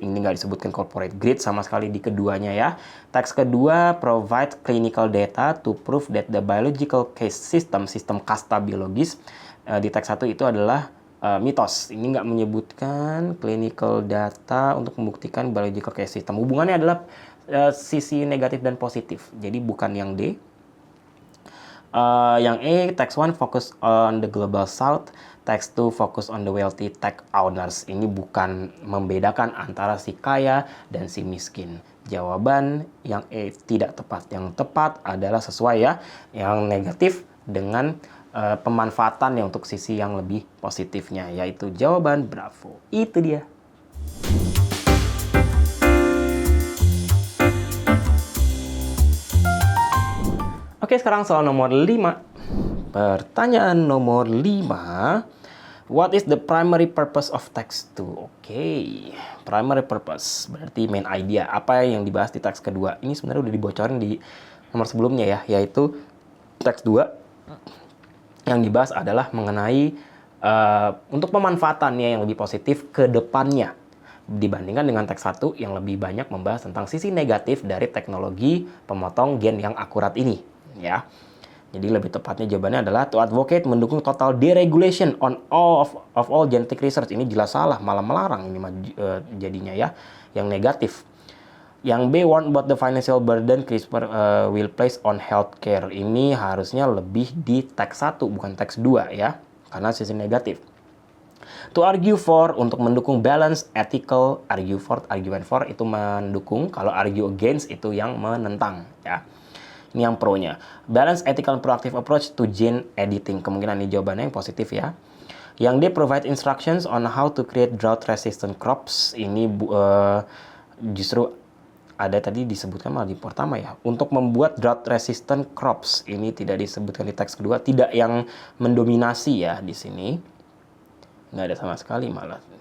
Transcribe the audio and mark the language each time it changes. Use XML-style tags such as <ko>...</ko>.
<id>Ini nggak disebutkan corporate greed sama sekali di keduanya ya. Teks kedua</id> <en>provide clinical data to prove that the biological case</en> <id>sistem kasta biologis. Di teks 1 itu adalah mitos. Ini nggak menyebutkan clinical data untuk membuktikan biological case system. Hubungannya adalah sisi negatif dan positif. Jadi bukan yang D.</id> <en>Yang E, text 1 focus on the global south, text 2 focus on the wealthy tech owners.</en> <id>Ini bukan membedakan antara si kaya dan si miskin. Jawaban yang E tidak tepat. Yang tepat adalah sesuai ya, yang negatif dengan pemanfaatannya untuk sisi yang lebih positifnya, yaitu jawaban bravo. Itu dia. Oke, sekarang soal nomor 5. Pertanyaan nomor 5.</id> <en>What is the primary purpose of text 2?</en> <id>Oke, primary purpose berarti main idea. Apa yang dibahas di teks kedua? Ini sebenarnya udah dibocorin di nomor sebelumnya ya, yaitu teks 2 yang dibahas adalah mengenai untuk pemanfaatannya yang lebih positif ke depannya dibandingkan dengan teks 1 yang lebih banyak membahas tentang sisi negatif dari teknologi pemotong gen yang akurat ini ya. Jadi lebih tepatnya jawabannya adalah</id> <en>to advocate,</en> <id>mendukung</id> <en>total deregulation on all of all genetic research.</en> <id>Ini jelas salah, malah melarang ini jadinya ya, yang negatif.</id> <en>Yang B, warn about the financial burden CRISPR will place on healthcare.</en> <id>Ini harusnya lebih di teks 1 bukan teks 2 ya, karena sisi negatif.</id> <en>To argue for,</en> <id>untuk mendukung</id> <en>balance, ethical, argue for, argument for</en> <id>itu mendukung, kalau argue against itu yang menentang ya. Ini yang pro-nya.</id> <en>Balance, ethical, and proactive approach to gene editing.</en> <id>Kemungkinan ini jawabannya yang positif ya. Yang D,</id> <en>provide instructions on how to create drought-resistant crops.</en> <id>Ini justru ada tadi disebutkan malah di pertama ya. Untuk membuat drought-resistant crops. Ini tidak disebutkan di teks kedua. Tidak yang mendominasi ya di sini. Nggak ada sama sekali malah.</id>